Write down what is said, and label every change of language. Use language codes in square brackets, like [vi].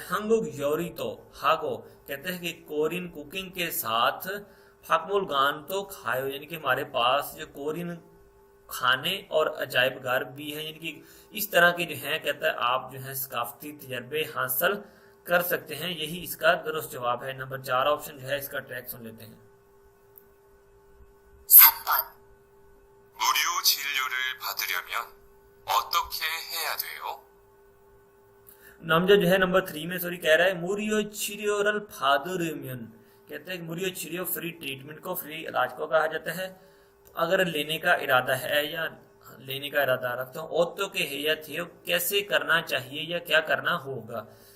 [ko] 한국 요리도 하고, [hi] कहते हैं कि कोरियन कुकिंग के साथ [ko] 박물관도 [hi] खायो, यानी कि हमारे पास जो कोरियन खाने और अजायब घर भी है, यानी कि इस तरह के जो है कहता है आप जो है सकाफती तजर्बे हासिल कर सकते हैं। यही इसका दुरुस्त जवाब है। नंबर 4 ऑप्शन जो है इसका ट्रैक सुन लेते हैं। [ko] 3번. 무료 진료를 받으려면 어떻게 해야 돼요? [hi] नामजा जो है नंबर 3 में सॉरी कह रहा है मुरियो चिरियोरल फादुरमियन, कहते हैं मुरियो चिरियो फ्री ट्रीटमेंट को, फ्री इलाज को कहा जाता है। अगर लेने का इरादा है या लेने का इरादा रखता हूँ, ओतो के है या थे, कैसे करना चाहिए या क्या करना होगा।